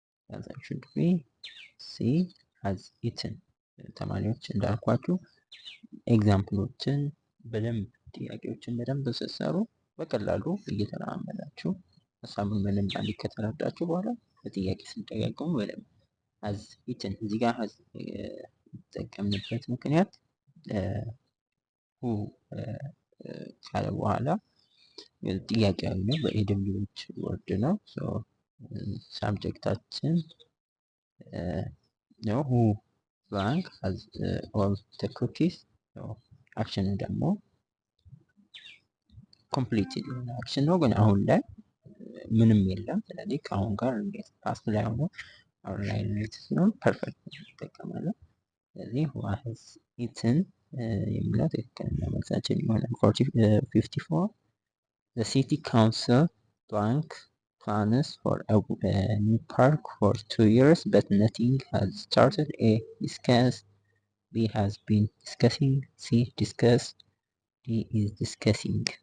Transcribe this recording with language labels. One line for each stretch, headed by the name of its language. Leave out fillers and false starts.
English: Answer should be C has eaten.
Amharic: ተማሪዎች እንዳልኳችሁ ኤግዛምፕሎችን በደንብ ጥያቄዎችን በደንብ ስትሰሩ በቀላሉ እየተለማመዳችሁ ሀሳቡን በደንብ ከተረዳችሁ በኋላ በጥያቄ ስንጠቀሙ በደንብ ሀዝ ኢትን እዚህ ጋር ሀዝ የተጠቀምንበት ምክንያት ሁ ካለ በኋላ ጥያቄያዊ ነው። በኤደብሊዎች ወርድ ነው። ሳብጀክታችን ነው ሁ
English: blank has all the cookies.
Amharic: አክሽን ደግሞ ኮምፕሊትድ የሆነ አክሽን ነው፣ ግን አሁን ላይ ምንም የለም። ስለዚህ ከአሁን ጋር እንዴት ፓስት ላይ ሆኖ አሁን ላይ ሪሌት ሲሆን ፐርፌክት እንጠቀማለን። ስለዚህ
English: who has eaten
Amharic: የሚለው ትክክለኛ መልሳችን ይሆናል። 54
English: the city council blank plans for a new park for 2 years but nothing has started. A discussed, B has been discussing, C discussed, D is discussing.